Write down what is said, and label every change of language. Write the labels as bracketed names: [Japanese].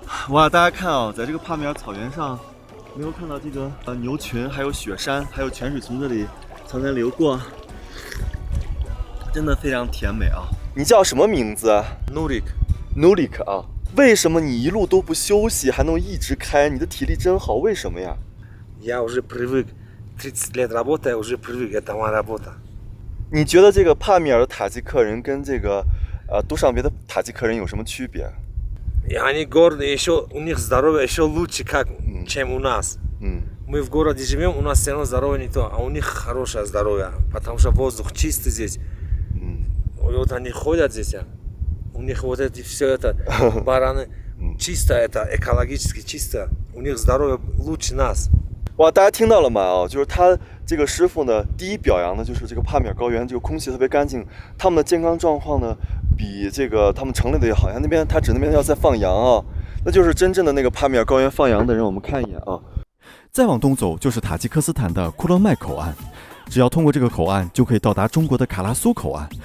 [Chinese] 哇，大家看啊，在这个帕米尔草原上，没有看到这个牛群，还有雪山，还有泉水从这里常常流过，真的非常甜美啊！你叫什么名字 ？Nurik 啊！为什么你一路都不休息，还能一直开？你的体力真好，为什么呀？ [Russian] Я уже привык, 30 лет работаю, уже привык, это моя работа. [Chinese] 你觉得这个帕米尔的塔吉克人跟这个杜尚别的塔吉克人有什么区别？ [Russian] И они гордые, еще у них здоровье еще лучше, чем у нас. Мы в городе живем, у нас все равно здоровье не то, а у них хорошее здоровье, потому что воздух чистый здесь. Вот они ходят здесь, у них вот эти все это бараны чисто, это экологически чисто, у них здоровье лучше нас. [Chinese] 哇，大家听到了吗？就是他这个师傅呢，第一表扬的就是这个帕米尔高原这个空气特别干净，他们的健康状况呢比这个他们城里的也好。像那边他指那边要在放羊啊，那就是真正的那个帕米尔高原放羊的人。我们看一眼啊。再往东走就是塔吉克斯坦的库勒麦口岸，只要通过这个口岸，就可以到达中国的卡拉苏口岸。